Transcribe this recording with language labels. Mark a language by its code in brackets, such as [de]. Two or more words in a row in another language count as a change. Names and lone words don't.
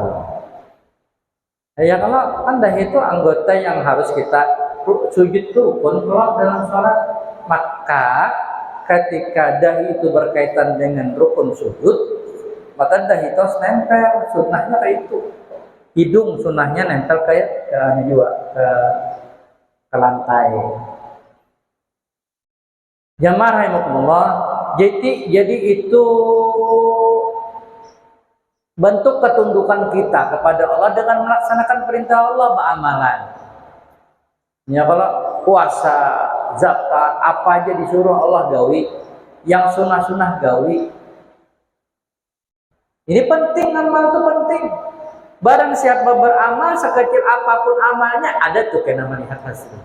[id] Ya kalau anda itu anggota yang harus kita sujud itu rukun kalau dalam sholat, maka ketika dahi itu berkaitan dengan rukun sujud, maka dahi itu nempel, sunnahnya kayak itu, hidung sunnahnya nempel kayak ke lantai. [ar] Jamaah rahimakumullah. [id] Jadi itu bentuk ketundukan kita kepada Allah dengan melaksanakan perintah Allah beramalan. Ya kalau puasa, zakat, apa aja disuruh Allah gawi, yang sunah-sunah gawi. Ini penting, amal itu penting. Barang siapa beramal sekecil apapun amalnya ada tuh kena melihat hasilnya.